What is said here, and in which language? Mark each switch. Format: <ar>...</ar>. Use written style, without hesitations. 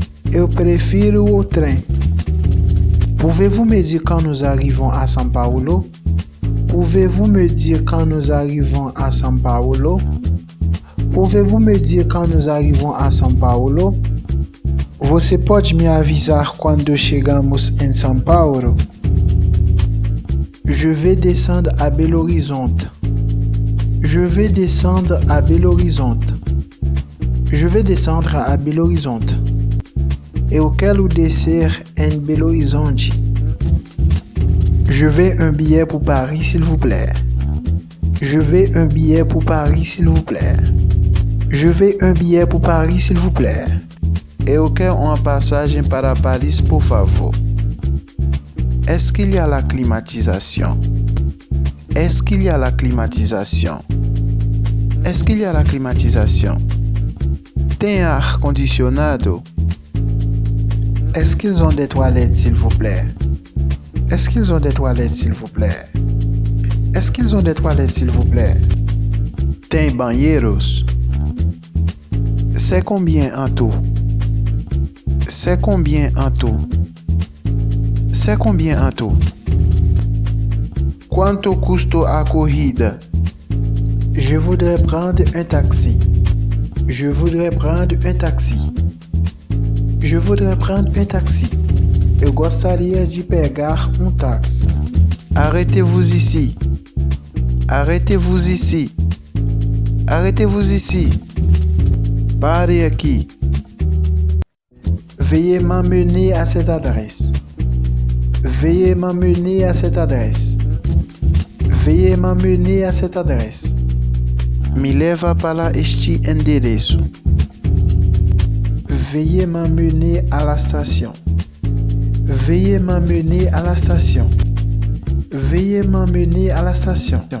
<pt>Eu prefiro o trem.</pt> <fr>Pouvez-vous me dire quand nous arrivons à São Paulo? Pouvez-vous me dire quand nous arrivons à São Paulo? Pouvez-vous me dire quand nous arrivons a São Paulo?</fr> <pt>Você pode me avisar quando chegamos em São Paulo?</pt> <fr>Je vais descendre à Belo Horizonte. Je vais descendre à Belo Horizonte. Je vais descendre à Belo Horizonte.</fr> <pt>Eu quero descer em Belo Horizonte.</pt> <fr>Je veux un billet pour Paris, s'il vous plaît. Je veux un billet pour Paris, s'il vous plaît. Je veux un billet pour Paris, s'il vous plaît.</fr> <pt>Eu quero uma passagem para Paris, por favor.</pt> <fr>Est-ce qu'il y a la climatisation? Est-ce qu'il y a la climatisation? Est-ce qu'il y a la climatisation?</fr> <pt>Tem ar-condicionado?</pt> <fr>Est-ce qu'ils ont des toilettes, s'il vous plaît? Est-ce qu'ils ont des toilettes, s'il vous plaît? Est-ce qu'ils ont des toilettes, s'il vous plaît?</fr> <pt>Tem banheiros?</pt> <fr>C'est combien en tout? C'est combien en tout? C'est combien en tout?</fr> <pt>Quanto custa a corrida?</pt> <fr>Je voudrais prendre un taxi. Je voudrais prendre un taxi. Je voudrais prendre un taxi.</fr> <pt>Eu gostaria de pegar um táxi.</pt> <fr>Arrêtez-vous ici. Arrêtez-vous ici. Arrêtez-vous ici.</fr> <pt>Pare aqui.</pt> <fr>Veuillez m'emmener à cette adresse. Veuillez m'emmener à cette adresse. Veuillez m'emmener à cette adresse.</fr> <pt>Me leva para este endereço.</pt> <fr>Veuillez m'emmener à la station. Veuillez m'emmener à la station. Veuillez m'emmener à la station.</fr>